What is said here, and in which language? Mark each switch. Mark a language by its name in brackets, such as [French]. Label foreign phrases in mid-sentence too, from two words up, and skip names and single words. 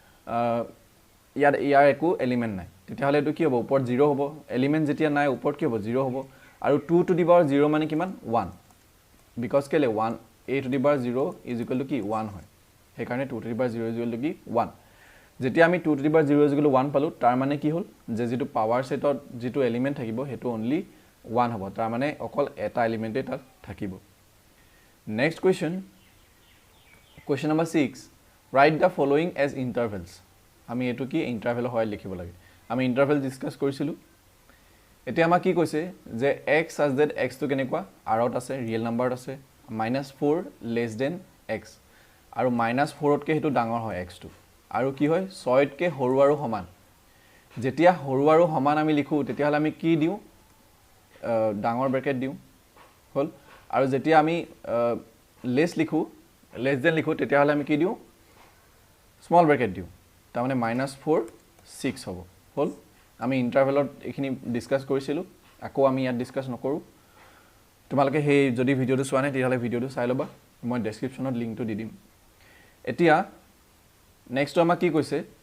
[Assamese] ইয়াৰ একো এলিমেন্ট নাই তেতিয়া হলে এটো কি হ'ব ওপৰত 0 হ'ব এলিমেন্ট যেতিয়া নাই ওপৰত কি হ'ব 0 হ'ব আৰু [English] 2 to the power 0 [Assamese] মানে কিমান 1 বিকজ কেলে 1 [English] a to the power 0 is equal to [Assamese] কি 1 হয় সেই কাৰণে [English] 2 to the power 0 is equal to [Assamese] কি 1 যেতিয়া আমি [English] 2 to the power 0 is equal to 1 [Assamese] পালো তাৰ মানে কি হ'ল যে যেটো পাৱাৰ সেটত যেটো এলিমেন্ট থাকিব হেতু only 1 হ'ব তাৰ মানে অকল এটা এলিমেন্টে তাত থাকিব নেক্সট [English] question number 6 write the following as intervals [Assamese] আমি এটো কি ইন্টাৰভেল হয় লিখিব লাগে আমি ইন্টাৰভেল ডিসকাস কৰিছিলো এতিয়া আমাৰ কি কৈছে যে [English] x such that x [Assamese] তো কেনেকুৱা rত আছে ৰিয়েল নাম্বাৰত আছে -4 [English] less than x [Assamese] আৰু -4 তকে হেতু ডাঙৰ হয় x টো আৰু কি হয় 6 তকে সৰু আৰু সমান যেতিয়া সৰু আৰু সমান আমি লিখো তেতিয়া হলে আমি কি দিও ডাঙৰ ব্ৰেকেট দিও হল আৰু যেতিয়া আমি লেস লিখো [English] less than [Assamese] লিখো তেতিয়া হলে আমি কি দিও [English] small bracket [Assamese] দিও তাৰ মানে -4 6 হ'ব হল আমি ইন্টাৰভেলত এখিনি ডিসকাস কৰিছিলো আকৌ আমি ইয়াত ডিসকাস নকৰো তোমালোকে হে যদি ভিডিওটো চোৱা নাই তেতিয়াহলে ভিডিওটো চাই লবা মই ডেসক্ৰিপচনত লিংকটো দি দিম এতিয়া নেক্সট আমাৰ কি কৈছে